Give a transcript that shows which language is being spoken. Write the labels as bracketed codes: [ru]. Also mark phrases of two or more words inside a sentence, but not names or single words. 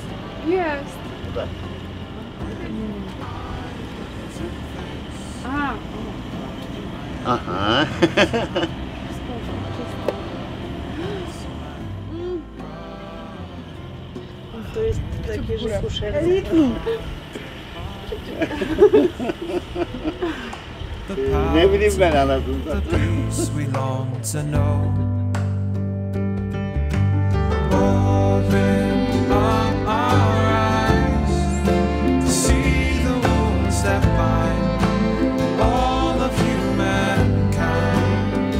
[pl] Jest. [ru] Да. A, Ага. [pl] To jest takie, że kuszerne. [tr] Ne bileyim ben anasını [en] The [tr] satayım. [en] peace we long to know. Open up our eyes to see the wounds that bind all of humankind.